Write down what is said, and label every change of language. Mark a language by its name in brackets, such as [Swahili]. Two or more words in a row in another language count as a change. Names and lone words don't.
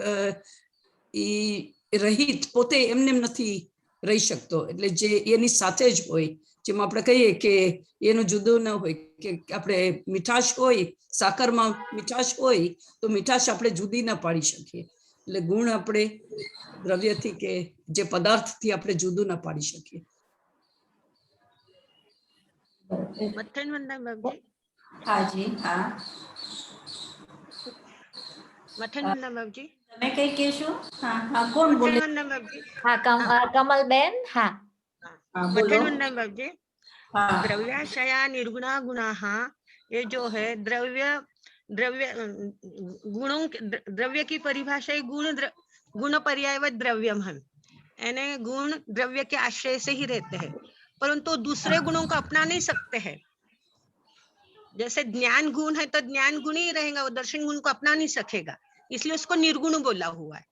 [Gujarati] રહિત પોતે એમને નથી રહી શકતો, એટલે જે એની સાથે જ હોય, જેમ આપણે કહીએ કે એનું જુદું ન હોય, કે આપણે મીઠાશ હોય, સાકરમાં મીઠાશ હોય તો મીઠાશ આપણે જુદી ના પાડી શકીએ, એટલે ગુણ આપણે દ્રવ્યથી કે જે પદાર્થથી આપણે જુદું ના પાડી શકીએ. મથન વંદના બાપજી, [Hindi] हाँ जी, हाँ. [Gujarati] મથન વંદના બાપજી, તમે કઈ કહેશો? [Hindi] हाँ, हाँ, [Gujarati] કોણ બોલે? મથન વંદના બાપજી, હા કમલબેન, હા. [Hindi] हाँ, बोलो. [Gujarati] મથન વંદના બાપજી, [Hindi] हाँ, [Sanskrit] द्रव्याशया निर्गुणा गुणाः, [Hindi] ये जो है द्रव्य द्रव्य गुणों द्रव्य की परिभाषा [Sanskrit] गुण पर्यायवत द्रव्यम [Hindi] है, यानी गुण द्रव्य के आश्रय से ही रहते हैं, परंतु दूसरे गुणों को अपना नहीं सकते हैं। जैसे ज्ञान गुण है तो ज्ञान गुण ही रहेगा, वो दर्शन गुण को अपना नहीं सकेगा, इसलिए उसको निर्गुण बोला हुआ है।